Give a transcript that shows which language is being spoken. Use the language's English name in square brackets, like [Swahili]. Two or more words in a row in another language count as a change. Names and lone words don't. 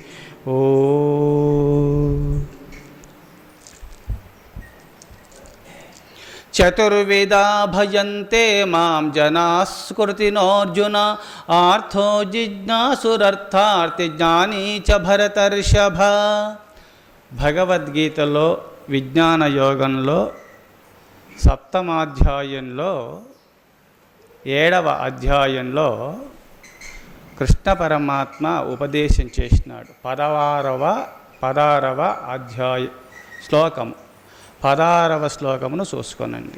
[Sanskrit] ओम चतुर्वेदा भजन्ते मां जनाः स्कृतिनोऽर्जुन आर्थो जिज्ञासुरर्थार्थी ज्ञानी च भरतर्षभ। [Telugu] భగవద్గీతలో విజ్ఞాన యోగంలో సప్తమాధ్యాయంలో 7వ అధ్యాయంలో కృష్ణ పరమాత్మ ఉపదేశం చేసినాడు. 16వ అధ్యాయ శ్లోకము 16వ శ్లోకమును చూసుకోనండి.